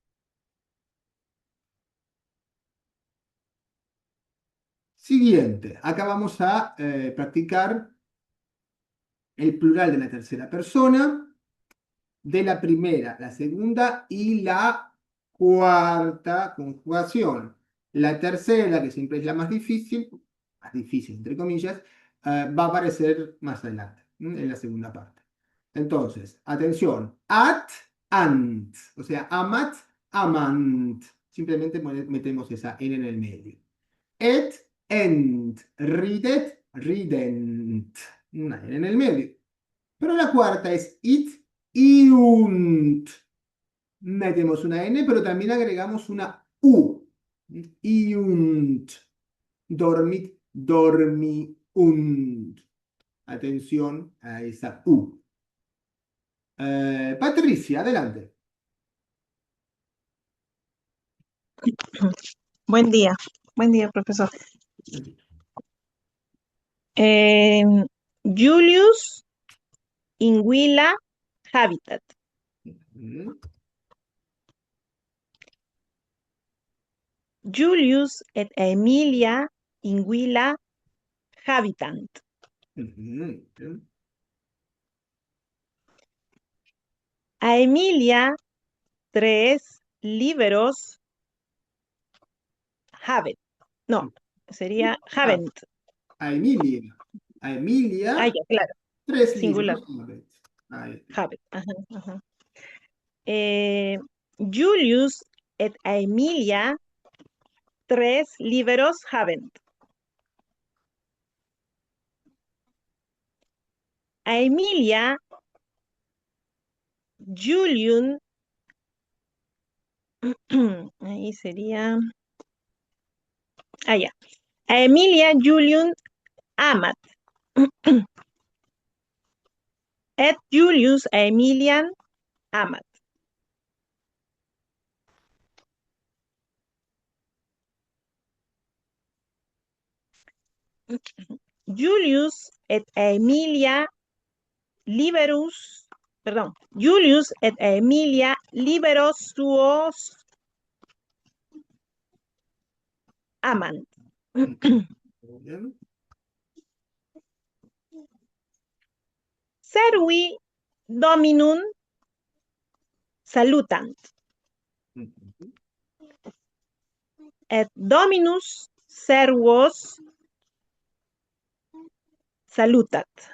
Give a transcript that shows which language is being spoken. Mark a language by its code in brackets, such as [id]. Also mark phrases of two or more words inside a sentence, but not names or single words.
[es] Siguiente, acá vamos a practicar el plural de la tercera persona, de la primera, la segunda y la cuarta conjugación. La tercera, que siempre es la más difícil entre comillas, va a aparecer más adelante, en la segunda parte. Entonces, atención, at, ant, o sea, [la] amat, amant. [es] Simplemente metemos esa N en el medio. [la] Et, ent, ridet, rident. [es] Una N en el medio. Pero la cuarta es it, iunt. Metemos una N, pero también agregamos una U. [la] Iunt. Dormit, dormiunt. [es] Atención a esa U. Patricia, adelante. Buen día, profesor. [la] Julius in villa habitat. Mm, Julius et Emilia in villa habitant. mm. A Emilia tres libros habet. [es] No, sería habent. [la] A Emilia. A Emilia, [es] Ah, ya, claro, [la] tres [es] singular. libros. Ahí está. [la] Habet. Ajá, ajá. Julius et Emilia tres libros habent. A Emilia, Julian, [es] ahí sería, ya. [la] A Emilia, Julian, amat. Et Julius a Emilian, amat. Julius et Emilia liberus, perdón, Julius et Emilia liberos suos amant. [es] Muy bien. [la] Servi dominum salutant. Et dominus servos salutat.